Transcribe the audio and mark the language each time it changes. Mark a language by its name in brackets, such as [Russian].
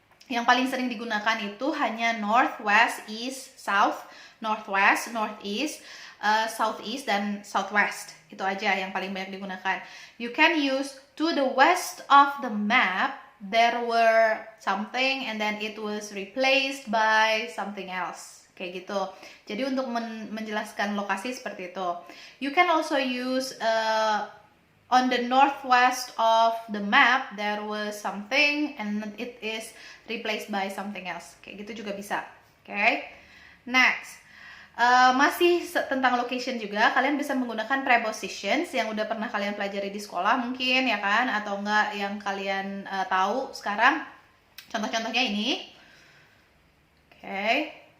[Indonesian] Yang paling sering digunakan itu hanya north, west, east, south, northwest, northeast, southeast, dan southwest. Itu aja yang paling banyak digunakan. [English] You can use to the west of the map, there were something and then it was replaced by something else. [Indonesian] Kayak gitu. Jadi untuk menjelaskan lokasi seperti itu. [English] You can also use on the northwest of the map, there was something and it is replaced by something else. [Indonesian] Kayak gitu juga bisa. [English] Okay? Next. [Indonesian] Masih tentang location juga, kalian bisa menggunakan prepositions yang udah pernah kalian pelajari di sekolah mungkin, ya kan? Atau enggak yang kalian tahu sekarang. Contoh-contohnya ini. Okay.